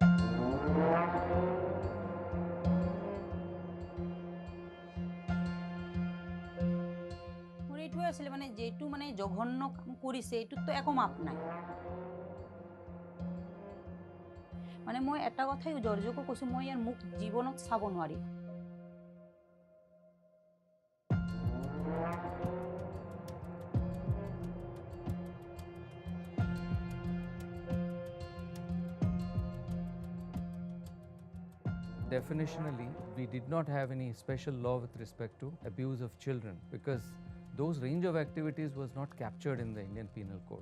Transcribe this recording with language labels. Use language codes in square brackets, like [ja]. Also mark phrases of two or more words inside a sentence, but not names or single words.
[as] মোৰ এইটোৱে আছিল মানে যেটো মানে জঘন্য কাম কৰিছে এইটোতো একো মাপ নাই মানে মই এটা কথাই জৰ্জকো কৈছো মই ইয়াৰ মুখ জীৱনত চাব নোৱাৰি [en] Definitionally, we did not have any special law with respect to abuse of children because those range of activities was not captured in the Indian Penal Code.